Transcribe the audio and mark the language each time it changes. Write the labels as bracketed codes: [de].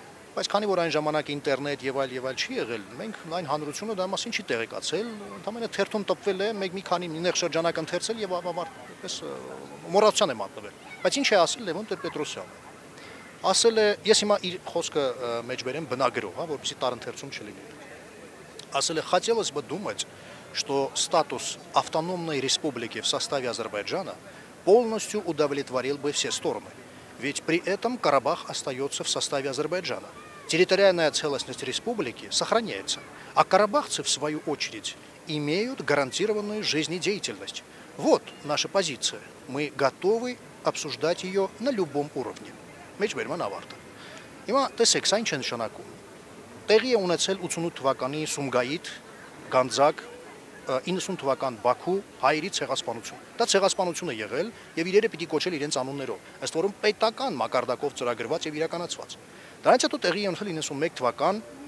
[hy] Բայց քանի որ այն ժամանակ ինտերնետ եւ այլ չի եղել, մենք այն հանրությունը դա մասին չի տեղեկացել, ընդհանրապես թերթում տպվել է, մի քանի նեղ շրջանակ ընթերցել եւ այդպես մոռացության է մատնվել։ Բայց ինչ է ասել Լևոն Տեր-Պետրոսյանը։ Ասել է, ես հիմա իր խոսքը մեջ բերեմ բնագրով, հա, որպեսզի տարընթերցում չլինի։ [ru] Ասել, хотелось бы думать, что статус автономной республики в составе Азербайджана полностью удовлетворил бы все стороны, ведь при этом Карабах остается в составе Азербайджана. Территориальная целостность республики сохраняется, а карабахцы, в свою очередь, имеют гарантированную жизнедеятельность. Вот наша позиция. Мы готовы обсуждать ее на любом уровне. [hy] Մեջբերման ավարտը։ Հիմա տեսեք, սա ինչ է նշանակում։ Տեղի է ունեցել 88 թվականի Սումգայիթ, Գանձակ, 90 թվական Բաքու հայերի ցեղասպանություն։ Դա ցեղասպանություն է եղել եւ իրերը պիտի կոչել իրենց անուններով, ըստ որում պետական մակարդակով ծրագրված եւ իրականացված։ Դրանից հետո տեղի է ունեցել 91 թվական,